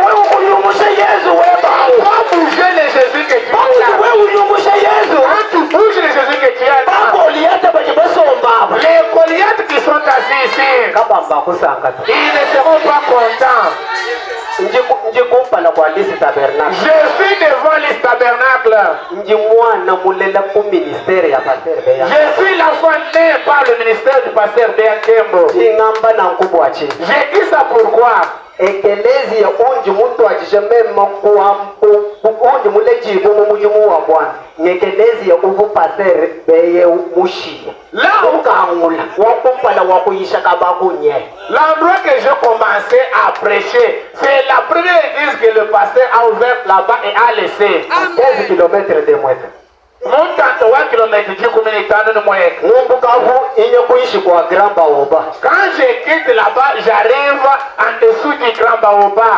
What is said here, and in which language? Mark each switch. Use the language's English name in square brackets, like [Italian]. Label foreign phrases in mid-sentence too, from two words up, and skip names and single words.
[French] Quand bouger le Jésus que tu as, quand tu bouges le Jésus que tu as, les Goliaths qui sont assis ici, ils ne seront pas contents. Je suis devant les tabernacles. Je suis l'enfant né par le ministère du pasteur Beakembo. J'ai dit ça pourquoi? [Chokwe] Ekelezi onji muntu akishemema onji muleji mujimu wa Bwana nyekelezi uvu pasere beye mushi la ukangula wakumpala wakuyisha kabakunye. [French] L'endroit que j'ai commencé à prêcher, c'est la première église que le pasteur a ouvert là-bas et a laissé 15 km de Mweka. Montant 3 km du communauté de Mweka. Quand je quitte là-bas, j'arrive en dessous du grand baobab.